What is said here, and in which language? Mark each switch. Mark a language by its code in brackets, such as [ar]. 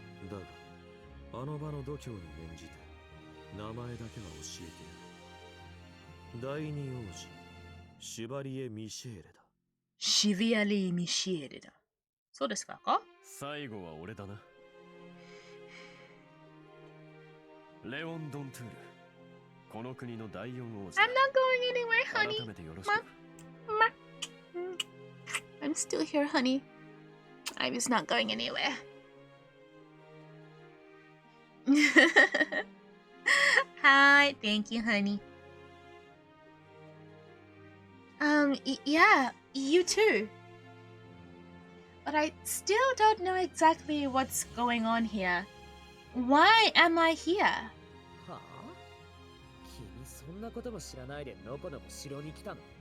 [ja] だが、あの場の度胸に免じて名前だけは教えてやる。第二王子、シュバリエ・ミシェーレだ。シビアリー・ミシエルだ。そうですか？最後は俺だな。レオン・ドントゥール、この国の第四王子。 [en] I'm not going anywhere, honey. [ja] 改めてよろしく。 [en] I'm still here, honey. I was not going anywhere. Hi, thank you, honey. Yeah, you too. But I still don't know exactly what's going on here. Why am I here? [ja] はあ？君そんなことも知らないでのこのこ城に来たの？